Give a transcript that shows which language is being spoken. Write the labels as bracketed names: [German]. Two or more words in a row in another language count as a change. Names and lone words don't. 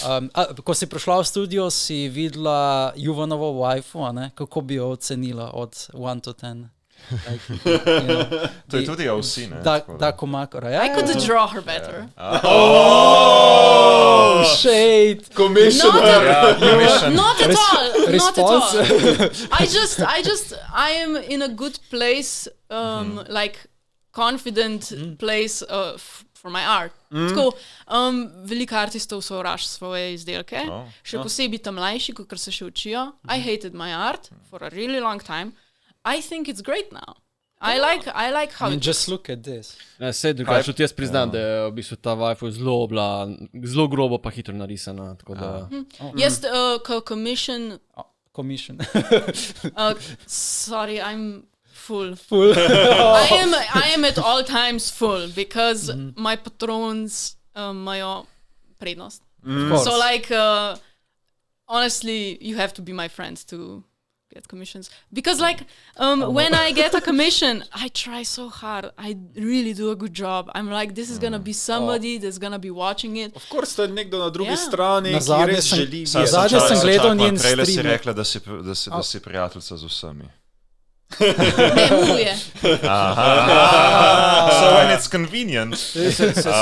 [Slovenian] Ko si prišla v studio, si videla Juvanovo waifu, a ne? Kako bi jo ocenila od 1 to 10? Like, To je tudi oceni, ne? Dakimakuro, [English] I could draw her better. Oh, shade. Not at all. Response. I am in a good place, like confident place for my art. [Slovenian] Tako, veliko artistov sovraži svoje izdelke, še posebej tam mlajši, ker se še učijo. [English] I hated my art for a really long time. I think it's great now. I like how just look at this. [Slovenian] Sej drugače, tudi jaz priznam, da je v bistvu ta waifu zelo grobo pa hitro narisana, tako da... [English] Yes, commission. Sorry, I'm full. I am at all times full because my patrons [Slovenian] imajo prednost. [English] So like, honestly, you have to be my friend to get commissions. Because like, when I get a commission, I try so hard. I really do a good job. I'm like, this is gonna be somebody that's gonna be watching it. Of course, [Slovenian] to je nekdo na drugi strani, ki res želi. Zadnje sem gledal njen stream. Prej si rekla, da si prijateljica z vsemi. Ne, mu je. [English] So when it's convenient. [Slovenian] Se